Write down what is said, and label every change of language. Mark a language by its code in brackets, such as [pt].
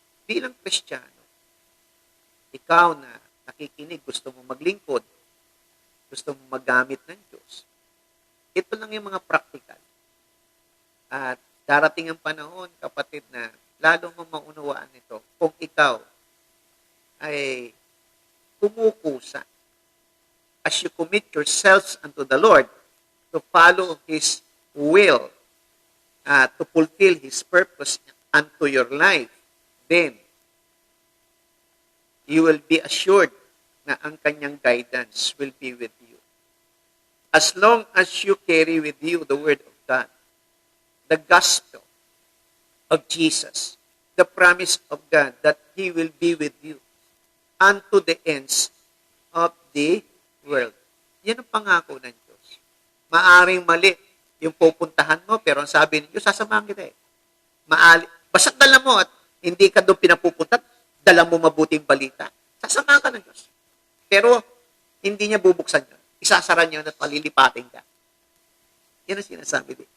[tl] Bilang Kristiyano, ikaw na nakikinig, gusto mo maglingkod, gusto mo magamit ng Diyos, ito lang yung mga practical. At darating ang panahon, kapatid, na lalo mo maunawaan ito kung ikaw ay kumukusa [en] as you commit yourselves unto the Lord to follow His will, to fulfill His purpose unto your life, then you will be assured [tl] na ang Kanyang [en] guidance will be with you. As long as you carry with you the Word of God, the gospel of Jesus, the promise of God that He will be with you unto the ends of the world. [tl] Yan ang pangako ng Diyos. Maaring mali yung pupuntahan mo, pero ang sabi ng Diyos, sasamahan kita eh. Basta't dala mo at hindi ka doon pinapupunta, dala mo mabuting balita. Sasamahan ka ng Diyos. Pero hindi niya bubuksan yun. Isasara niya at palilipatin ka. Yan ang sinasabi din.